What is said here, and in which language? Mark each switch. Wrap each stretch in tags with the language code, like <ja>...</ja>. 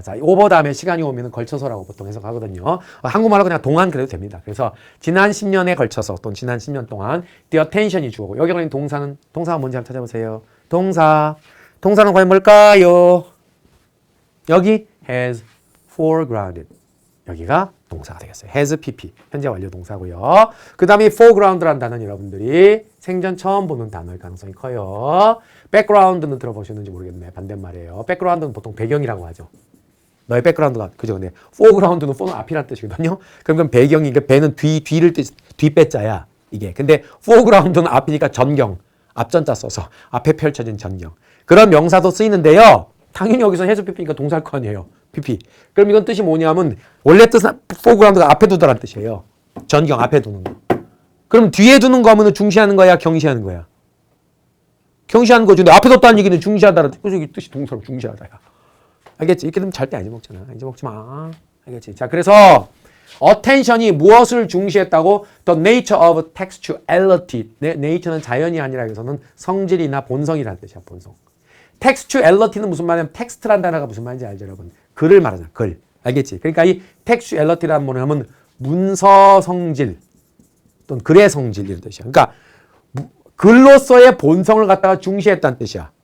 <ko>자, over 다음에 시간이 오면 걸쳐서라고 보통 해석하거든요. 한국말로 그냥 동안 그래도 됩니다. 그래서 지난 10년에 걸쳐서 또는 지난 10년 동안</ko> <en>the attention</en> <ko>이 주어고 여기 걸린 동사가 뭔지 한번 찾아보세요. 동사는 과연 뭘까요?</ko> <en>여기 has foregrounded.</en> <ko>여기가 동사가 되겠어요.</ko> <en>has pp.</en> <ko>현재 완료 동사고요. 그 다음에 foreground라는 단어는 여러분들이 생전 처음 보는 단어일 가능성이 커요. background는 들어보셨는지 모르겠네. 반대말이에요. background는 보통 배경이라고 하죠. 너의 background가 그죠? 근데 foreground는 fore는 앞이라는 뜻이거든요. 그럼 배경이 배는 뒤를 뜻 뒷배자야. 이게. 근데 foreground는 앞이니까 전경. 앞전자 써서 앞에 펼쳐진 전경. 그런 명사도 쓰이는데요. 당연히 여기서 has pp니까 동사일 거 아니에요.</ko> <en>pp.</en> <ko>그럼 이건 뜻이 뭐냐면 원래 뜻은 foreground가 앞에 두다라는 뜻이에요. 전경 앞에 두는 거. 그럼 뒤에 두는 거 하면 중시하는 거야, 경시하는 거야? 경시하는 거죠. 근데 앞에 뒀다는 얘기는 중시하다라는 뜻. 그래서 이 뜻이 동사로 중시하다야. 알겠지? 이렇게 되면 절대 안 잊어먹잖아. 잊어먹지 마. 알겠지? 자, 그래서 attention이 무엇을 중시했다고?</ko> <en>The nature of textuality.</en> <ko>nature는 자연이 아니라 여기서는 성질이나 본성이라는 뜻이야. 본성. textuality는 무슨 말이냐면 텍스트란 단어가 무슨 말인지 알죠, 여러분? 글을 말하잖아. 글. 알겠지? 그러니까 이 textuality라는 뭐냐 하면 문서 성질 또는 글의 성질 이런 뜻이야. 그러니까 글로서의 본성을 갖다가 중시했다는 뜻이야.</ko>